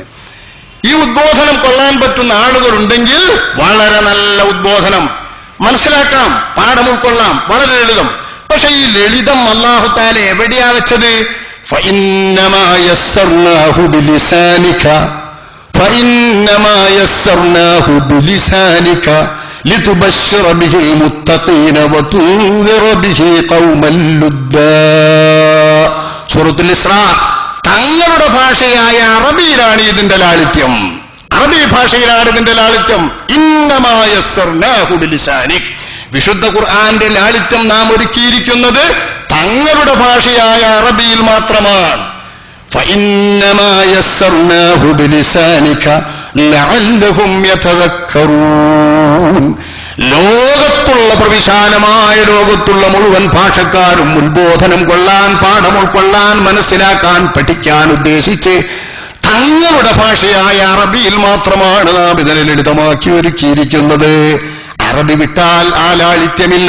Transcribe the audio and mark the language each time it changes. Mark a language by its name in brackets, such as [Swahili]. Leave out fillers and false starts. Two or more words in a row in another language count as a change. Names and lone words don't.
[Malayalam] ഈ ഉദ്ബോധനം കൊള്ളാൻ പറ്റുന്ന ആളുകളുണ്ടെങ്കിൽ വളരെ നല്ല ഉദ്ബോധനം മനസ്സിലാക്കാം, പാഠം ഉൾക്കൊള്ളാം, വളരെ ലളിതം. പക്ഷെ ഈ ലളിതം അല്ലാഹു തആല എവിടെയാ വെച്ചത്? [Arabic] فإنما يسرناه بلسانك لتبشر به المتقين وتنذر به قوما لدا. [Malayalam] സൂറത്തുൽ ഇസ്രാ. തങ്ങളുടെ ഭാഷയായ അറബിയിലാണ് ഇതിന്റെ ലാളിത്യം. അറബി ഭാഷയിലാണ് ഇതിന്റെ ലാളിത്യം. [Arabic] إنما يسرناه بلسانك, [Malayalam] വിശുദ്ധ ഖുർആന്റെ ലാളിത്യം നാം ഒരുക്കിയിരിക്കുന്നത് തങ്ങളുടെ ഭാഷയായ അറബിയിൽ മാത്രമാണ്. [Arabic] فإنما يسرناه بلسانك لعلهم يتذكرون. [Malayalam] ലോകത്തുള്ള പ്രവിശാലമായ ലോകത്തുള്ള മുഴുവൻ ഭാഷക്കാരും ഉത്ബോധനം കൊള്ളാൻ, പാഠം ഉൾക്കൊള്ളാൻ, മനസ്സിലാക്കാൻ, പഠിക്കാൻ ഉദ്ദേശിച്ച് തങ്ങളുടെ ഭാഷയായ അറബിയിൽ മാത്രമാണ് നാം ഇതിനെ ലളിതമാക്കി ഒരുക്കിയിരിക്കുന്നത്. അറബി വിട്ടാൽ ആ ലാളിത്യമില്ല.